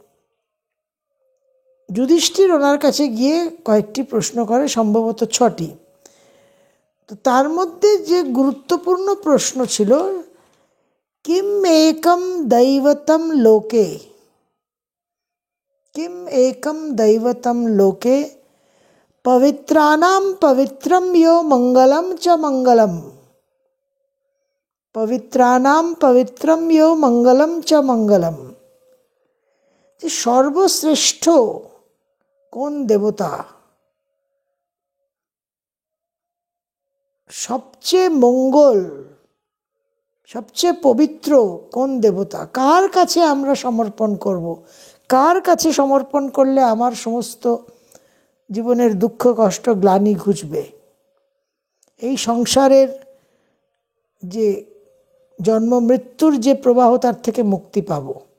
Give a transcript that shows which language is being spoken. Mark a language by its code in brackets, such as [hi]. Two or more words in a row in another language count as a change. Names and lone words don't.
[bn] তো যুধিষ্ঠির ওনার কাছে গিয়ে কয়েকটি প্রশ্ন করে, সম্ভবত 6টি। তো তার মধ্যে যে গুরুত্বপূর্ণ প্রশ্ন ছিল, [sa] কিম একম দৈবতম লোকে, কিম একম দৈবতম লোকে পবিত্রানাম পবিত্রম ইয়ো মঙ্গলম চ মঙ্গলম, [bn] পবিত্রানাম পবিত্রম ইয়ো মঙ্গলম চ মঙ্গলম। যে সর্বশ্রেষ্ঠ কোন দেবতা, সবচেয়ে মঙ্গল, সবচেয়ে পবিত্র কোন দেবতা, কার কাছে আমরা সমর্পণ করব, কার কাছে সমর্পণ করলে আমার সমস্ত জীবনের দুঃখ কষ্ট গ্লানি ঘুচবে, এই সংসারের যে জন্ম মৃত্যুর যে প্রবাহ তার থেকে মুক্তি পাব।